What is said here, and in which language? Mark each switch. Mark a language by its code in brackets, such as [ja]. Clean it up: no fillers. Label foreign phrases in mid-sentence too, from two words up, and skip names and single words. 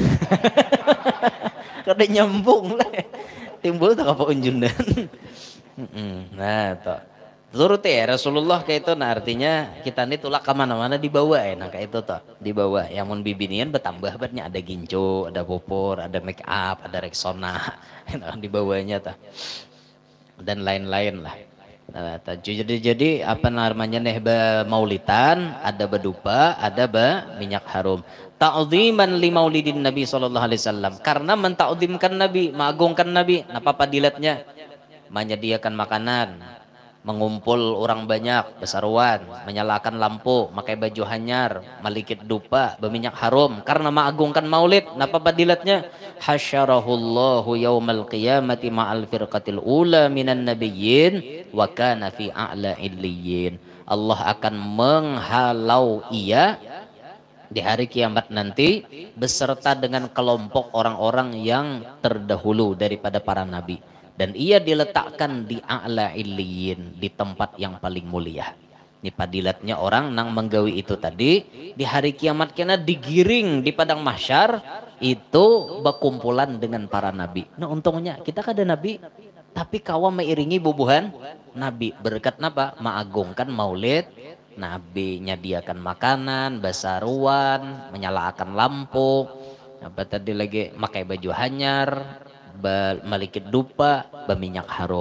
[bjn] Kada nyambung lah. Timbul tak apa unjunan. Nah, toh. Turut ya Rasulullah kayak itu, nah artinya kita ini tulak kemana-mana dibawa ya, nah kayak itu toh dibawa. Yang mun bibinian bertambah banyak ada ginco, ada popor, ada make up, ada Rexona, dibawanya toh. Dan lain-lain lah. Nah, jadi apa namanya nih maulitan, ada berdupa, ada minyak harum. [ar] تعظيما لمولد النبي صلى الله عليه وسلم. [bjn] Karena mentakzimkan Nabi, mengagungkan Nabi. Apa padilatnya? Menyediakan makanan, mengumpul orang banyak, besaruan, menyalakan lampu, pakai baju hanyar, malikit dupa, berminyak harum. Karena mengagungkan maulid, apa padilatnya? [ar] حشره الله يوم القيامة مع الفرقة الأولى من النبيين وكان في أعلى عليين. [id] Allah akan menghalau ia di hari kiamat nanti beserta dengan kelompok orang-orang yang terdahulu daripada para nabi, dan ia diletakkan di [ar] أعلى عليين, [id] di tempat yang paling mulia. [bjn] Ini padilatnya orang nang menggawi itu tadi di hari kiamat kena digiring di padang mahsyar itu berkumpulan dengan para nabi. Nah untungnya kita kada nabi tapi kawan mengiringi bubuhan nabi, berkat napa? Mengagungkan maulid Nabi, nyediakan makanan, basaruan, menyalakan lampu, apa tadi lagi, pakai baju hanyar, malikit dupa, berminyak harum.